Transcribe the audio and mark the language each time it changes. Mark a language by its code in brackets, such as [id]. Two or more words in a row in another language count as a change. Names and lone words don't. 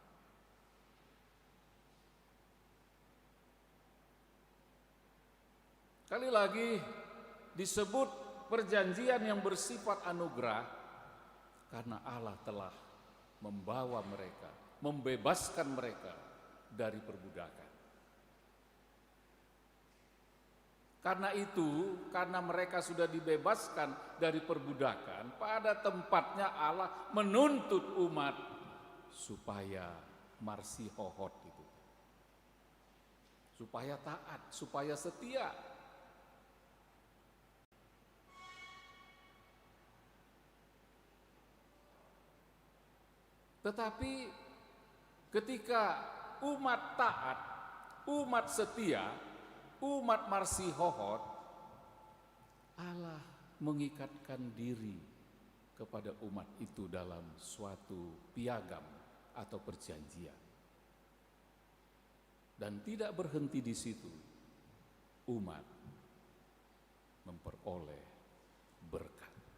[id] Sekali lagi disebut perjanjian yang bersifat anugerah karena Allah telah membawa mereka, membebaskan mereka dari perbudakan. Karena itu, karena mereka sudah dibebaskan dari perbudakan, pada tempatnya Allah menuntut umat supaya marsi hohot itu. Supaya taat, supaya setia. Tetapi ketika umat taat, umat setia, umat marsi hohot, Allah mengikatkan diri kepada umat itu dalam suatu piagam atau perjanjian. Dan tidak berhenti di situ, umat memperoleh berkat.